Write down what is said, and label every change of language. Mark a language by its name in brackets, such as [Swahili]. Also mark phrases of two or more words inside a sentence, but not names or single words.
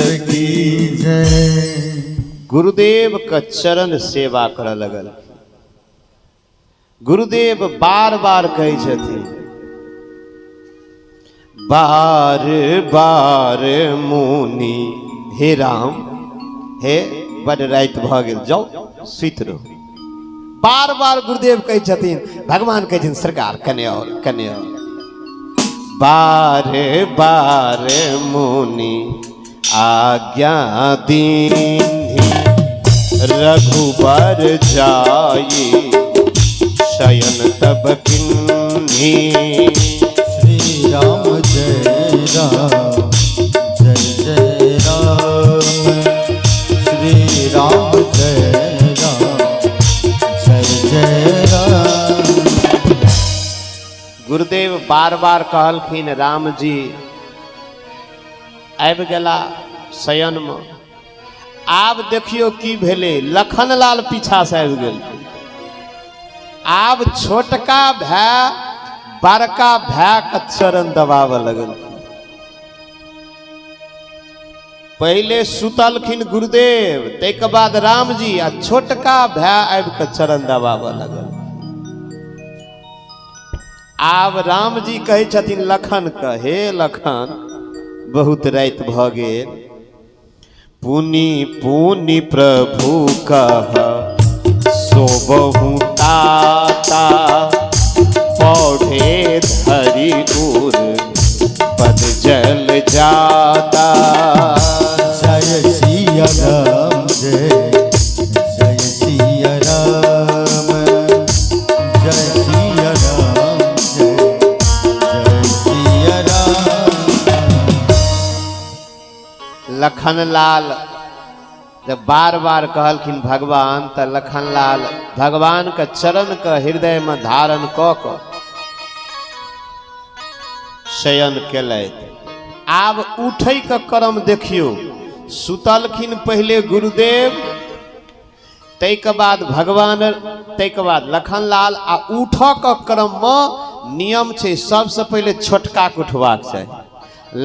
[Maithili] की जय। गुरुदेव का चरण सेवा कर लगल। गुरुदेव बार बार कहे छथिन, बार बार मुनि हे राम, हे बड़ रात भ गेल, जाओ सुत रहो। बार बार गुरुदेव कहे छथिन, भगवान कहे छथिन सरकार कने और कने और। [Awadhi] बारे बारे मुनि आज्ञा दीन्हि, रघुबर जाई शयन तब किन्हि। [Maithili] श्री राम जय राम, जय जय राम। श्री राम जय राम, जय जय राम। गुरुदेव बार बार कहलखिन, राम जी आबि गेला शयन में। आब देखियो की भेले, लखन लाल पीछा से आबि गेल। आब छोटका भाई बड़का भाई का चरण दबाव लगल। पहले सुतलखिन गुरुदेव, तैके बाद राम जी, आ छोटका भाई आबि के चरण दबाव लगल। आब राम जी कहे छथिन लखन के, हे लखन बहुत रात भ गेल, [Awadhi] पुनि पुनि प्रभु कह सोबहु ताता, पौधे धरि उर पद जल जाता। [Maithili] जय सिया राम, जय जय सिया राम, जय सिया राम, जय जय सिया राम। लखनलाल जब बार बार कहलखिन भगवान, तो लखनलाल भगवान के चरण के हृदय में धारण क शयन केलथि। आब उठै के क्रम देखियो, सुतलखिन पहले गुरुदेव, तैके बाद भगवान, तैके बाद लखनलाल। आ उठक क्रम में नियम छै, सबसे पहले छोटका के उठबाक चाही।